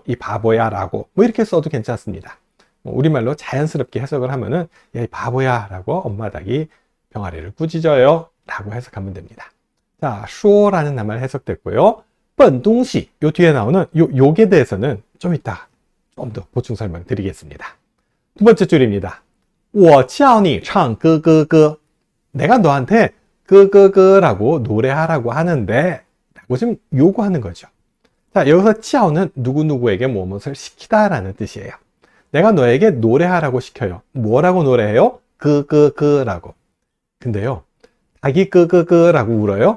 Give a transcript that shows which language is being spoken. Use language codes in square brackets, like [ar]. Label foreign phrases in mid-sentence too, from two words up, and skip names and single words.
[ko] 이 바보야 라고 이렇게 써도 괜찮습니다. 우리말로 자연스럽게 해석을 하면은 야, 이 바보야 라고 엄마 닭이 병아리를 꾸짖어요 라고 해석하면 됩니다. 자, 说라는 말 해석됐고요. [zh] 笨东西, [ko] 요 뒤에 나오는 요게 대해서는 좀 이따 좀 더 보충 설명 드리겠습니다. 두 번째 줄입니다. [zh] 我叫你唱歌歌歌. [ko] 내가 너한테 끄끄끄라고 노래하라고 하는데 라고 지금 요구하는 거죠. 자, 여기서 叫는 누구누구에게 무엇을 시키다라는 뜻이에요. 내가 너에게 노래하라고 시켜요. 뭐라고 노래해요? 끄끄끄라고. 근데요, 닭이 끄끄끄라고 울어요?